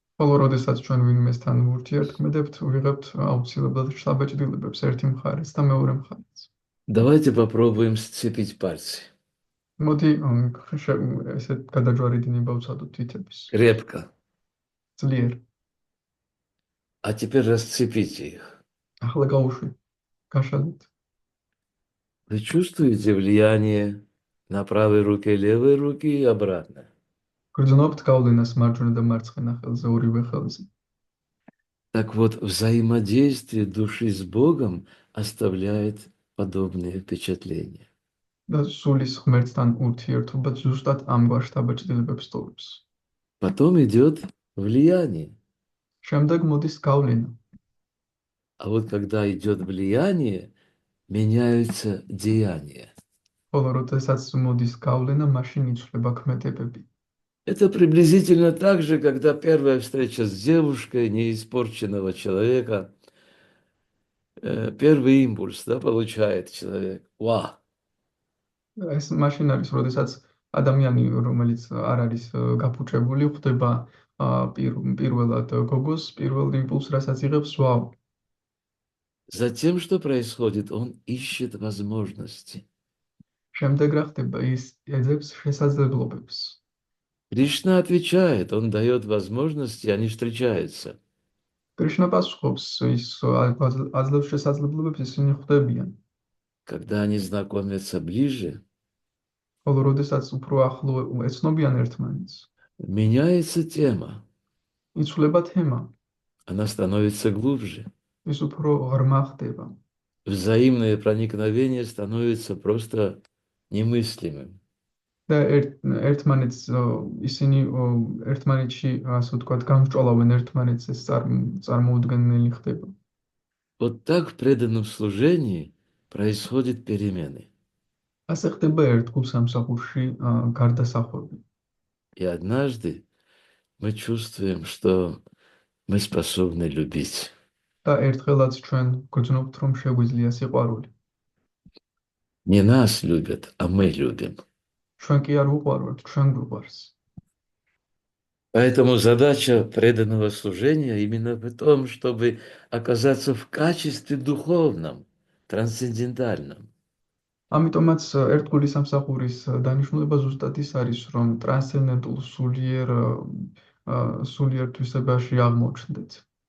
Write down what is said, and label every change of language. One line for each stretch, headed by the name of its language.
Georgian: ხოლო როდესაც ჩვენ ვინმესთან ურთიერთქმედებთ, ვიღებთ აუცილებლად შთაბეჭდილებებს ერთი მხარეს და მეორე მხარეს.
Russian: Давайте попробуем сцепить пальцы.
Georgian: მოდი ესეთ გადაჯვარედინება ვცადოთ თითების.
Russian: Крепко.
Georgian: ძლიერ.
Russian: А теперь расцепите их.
Georgian: ახლა გავუშვი. გაშალეთ.
Russian: Вы чувствуете влияние на правой руке, левой руки и обратно?
Georgian: გრძნობთ გავლენას მარჯვენა და მარცხენა ხელზე, ორივე ხელზე.
Russian: Так вот, взаимодействие души с Богом оставляет подобные впечатления.
Georgian: და სულის ღმერთთან ურთიერთობა ზუსტად ამგვარ შთაბეჭდილებებს ტოვებს.
Russian: Потом идет влияние.
Georgian: შემდეგ მოდის გავლენა.
Russian: А вот когда идет влияние, меняются деяния.
Georgian: ხოლო როდესაც მოდის გავლენა, მაშინ იცვლება ქმედებები.
Russian: Это приблизительно так же, когда первая встреча с девушкой неиспорченного человека, первый импульс, да, получает человек. Ва!
Georgian: ეს მაშინ არის, როდესაც ადამიანი, რომელიც არ არის გაფუჭებული, ხვდება პირველად გოგოს, პირველ იმპულსს, რასაც იღებს, ვაუ.
Russian: Затем что происходит? Он ищет возможности.
Georgian: შემდეგ რა ხდება? ის ეძებს შესაძლებლობებს.
Russian: Кришна отвечает, он дает возможности, они встречаются.
Georgian: კრიშნა პასუხობს, ის აძლევს შესაძლებლობებს, ისინი ხვდებიან.
Russian: Когда они знакомятся ближе,
Georgian: ხოლო როდესაც უფრო ახლო ეცნობიან ერთმანეთს,
Russian: меняется тема,
Georgian: იცვლება თემა,
Russian: она становится глубже.
Georgian: ის უფრო ღრმა ხდება.
Russian: Взаимное проникновение становится просто немыслимым.
Georgian: და ერთმანეთს ისინი ერთმანეთში, ასე ვთქვათ, გამსჭვალავენ ერთმანეთს, ეს წარმოუდგენელი ხდება.
Russian: Вот так в преданном служении происходят перемены.
Georgian: ასე ხდება ერთგულ სამსახურში გარდასახვევი.
Russian: И однажды мы чувствуем, что мы способны любить.
Georgian: და ერთხელაც ჩვენ გვგრძნობთ, რომ შეგვიძლია სიყვარული.
Russian: Не нас любят, а мы любим.
Georgian: ჩვენ კი არ ვუყვარვართ, ჩვენ გვიყვარს.
Russian: Поэтому задача преданного служения именно в том, чтобы оказаться в качестве духовном, трансцендентальном.
Georgian: ამიტომაც ერთგული სამსახურის დანიშნულება ზუსტად ის არის, რომ ტრანსცენდენტულ სულიერ თვისებაში აღმოჩნდეთ.